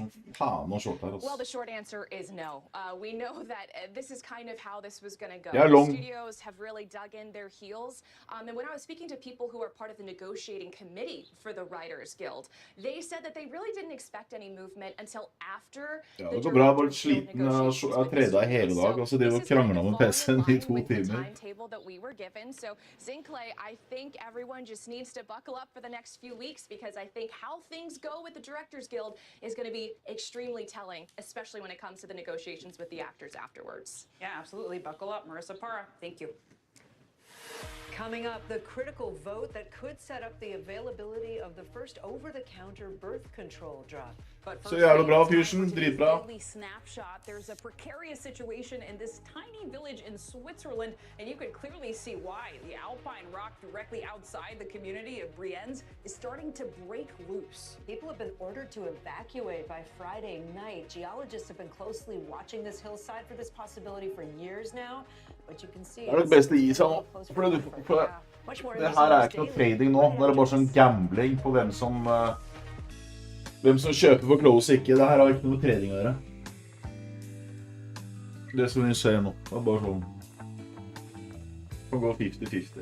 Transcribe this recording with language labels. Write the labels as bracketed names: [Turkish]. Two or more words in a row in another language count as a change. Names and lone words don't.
[English] Well, the short answer is no. We know that this is kind of how this was going to go. The studios have really dug in their heels. And when I was speaking to people who are part of the negotiating committee for the Writers Guild, they said that they really didn't expect any movement until after [Norwegian] Ja, det går bra. Bare sliten av treda hele dag, og så driver og krangler med PC-en I 2 timer. [English] That we were given. So, Zane Clay, I think everyone just needs to buckle up for the next few weeks because I think how things go with the Directors Guild is going to be extremely telling, especially when it comes to the negotiations with the actors afterwards. Yeah, absolutely. Buckle up. Marissa Parra, thank you. Coming up, the critical vote that could set up the availability of the first over-the-counter birth control drug. [Norwegian] Så jævla bra, Fusion. Dritbra. [English] Snapshot. There's a precarious situation in this tiny village in Switzerland, and you can clearly see why. The alpine rock directly outside the community of Brienz is starting to break loose. People have been ordered to evacuate by Friday night. Geologists have been closely watching this hillside for this possibility for years now, but you can see [Norwegian] Det det beste I seg nå. Det her ikke noe trading nå. Det bare sånn gambling på hvem som kjøper for close ikke. Det her har ikke noe trading å gjøre. Det som vi ser nå. Det bare sånn. Det kan gå 50-50.